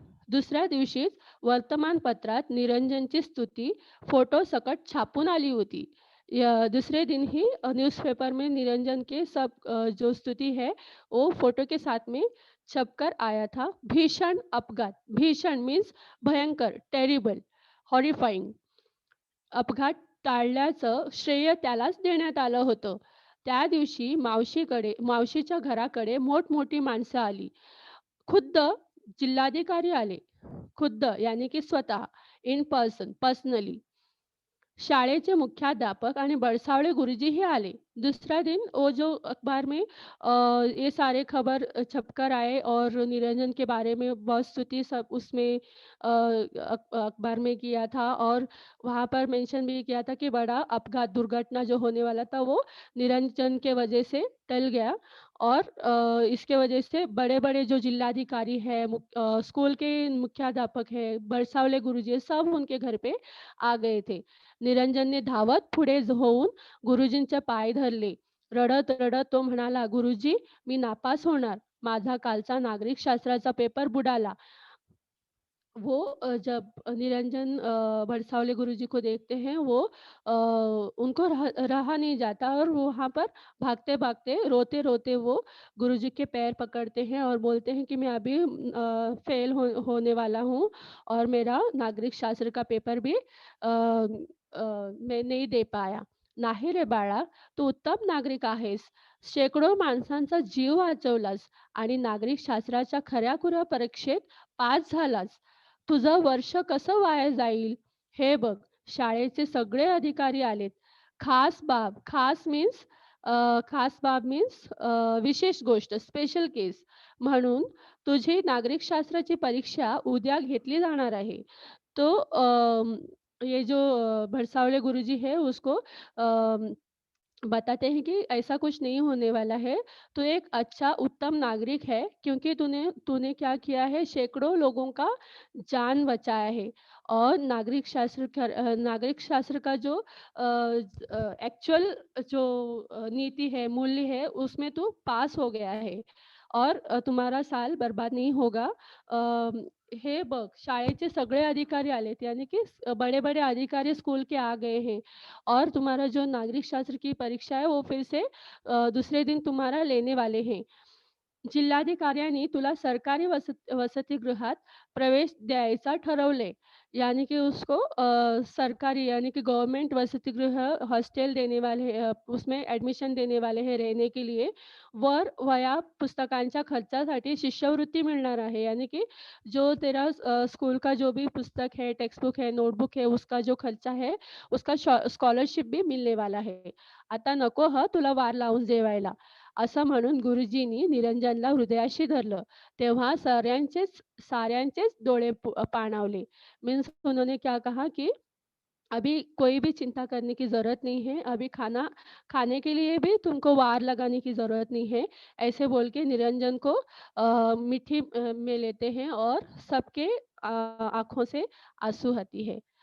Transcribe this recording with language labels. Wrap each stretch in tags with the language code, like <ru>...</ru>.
<mr>दुसऱ्या दिवशीच वर्तमानपत्रात निरंजनची स्तुती फोटोसकट छापून आली होती.</mr> <hi>दूसरे दिन ही न्यूज़पेपर में निरंजन के सब जो स्तुति है वो फोटो के साथ में छपकर आया था.</hi> <mr>भीषण अपघात, भीषण मीन्स भयंकर, टेरिबल, हॉरिफाइंग. अपघात टाळल्याचं श्रेय त्यालाच देण्यात आलं होतं. त्या दिवशी मावशीच्या घराकडे मोठमोठी माणसं आली. खुद्द जिल्हाधिकारी आले. खुद्द यानी की स्वतः इन पर्सन, पर्सनली. शाळेचे मुख्याध्यापक आणि बरसावळे गुरुजी आले.</mr> <hi>दूसरा दिन वो जो अखबार में ये सारे खबर छपकर आए और निरंजन के बारे में बहुत स्तुति सब उसमें अखबार में किया था और वहाँ पर मेंशन भी किया था कि बड़ा अपघात दुर्घटना जो होने वाला था वो निरंजन के वजह से टल गया और इसके वजह से बड़े-बड़े जो जिल्हाधिकारी हैं, स्कूल के मुख्याध्यापक हैं, बरसावले गुरुजी हैं, सब उनके घर पे आ गए थे.</hi> <mr>निरंजनने धावत पुढे होऊन गुरुजींचे पाय धरले. रडत-रडत तो म्हणाला, "गुरुजी, मी नापास होणार. माझा कालचा नागरिक शास्त्राचा पेपर बुडाला."</mr> <hi>वो जब निरंजन भड़सावले गुरुजी को देखते हैं, वो उनको रहा नहीं जाता और वो वहाँ पर भागते-भागते, रोते-रोते वो गुरुजी के पैर पकड़ते हैं और बोलते हैं कि मैं अभी फ़ेल होने वाला हूँ और मेरा नागरिक शास्त्र का पेपर भी मैं नहीं दे पाया.</hi> <mr>"नाही रे बाळा, तू उत्तम नागरिक आहेस. शेकडो माणसांचा जीव वाचवलास आणि नागरिक शास्त्राच्या खऱ्या-खुऱ्या परीक्षेत पास झालास. तुझं वर्ष कसं वाया जाईल? हे बघ, शाळेचे सगळे अधिकारी आलेत. खास बाब, खास बाब मीन्स विशेष गोष्ट, स्पेशल केस म्हणून तुझी नागरिकशास्त्राची परीक्षा उद्या घेतली जाणार आहे.</mr> <hi>तो ये जो भरसावले गुरुजी है उसको बताते हैं कि ऐसा कुछ नहीं होने वाला है। तू एक अच्छा उत्तम नागरिक है क्योंकि तूने तूने क्या किया है सैकड़ों लोगों का जान बचाया है और नागरिक शास्त्र का जो एक्चुअल जो नीति है, मूल्य है उसमें तू पास हो गया है और तुम्हारा साल बर्बाद नहीं होगा।</hi> <mr>हे बघ शाळेचे सगळे अधिकारी आलेत</mr> <hi>यानी कि बड़े-बड़े अधिकारी स्कूल के आ गए हैं और तुम्हारा जो नागरिक शास्त्र की परीक्षा है वो फिर से दूसरे दिन तुम्हारा लेने वाले हैं.</hi> <mr>जिल्हाधिकाऱ्यांनी तुला सरकारी वसतिगृहात प्रवेश द्यायचा ठरवले.</mr> <hi>यानी कि उसको सरकारी यानी कि गवर्नमेंट वसतिगृह हॉस्टेल देने वाले हैं उसमें एडमिशन देने वाले हैं रहने के लिए.</hi> <mr>वर वह्या पुस्तकांच्या खर्चासाठी शिष्यवृत्ती मिळणार आहे.</mr> <hi>यानी कि जो तेरा स्कूल का जो भी पुस्तक है, टेक्स्ट बुक है, नोटबुक है, उसका जो खर्चा है, उसका स्कॉलरशिप भी मिलने वाला है.</hi> <mr>आता नको हं तुला वार लावून जेवायला. असं म्हणून गुरुजींनी निरंजनला हृदयाशी धरलं. तेव्हा साऱ्यांचेच डोळे पाणावले.</mr> <hi>मीन्स उन्होंने क्या कहा कि अभी कोई भी चिंता करने की ज़रूरत नहीं है, अभी खाने के लिए भी तुमको वार लगाने की ज़रूरत नहीं है। ऐसे बोल के निरंजन को मिट्टी में लेते हैं और सबके आँखों से आँसू आती है।</hi>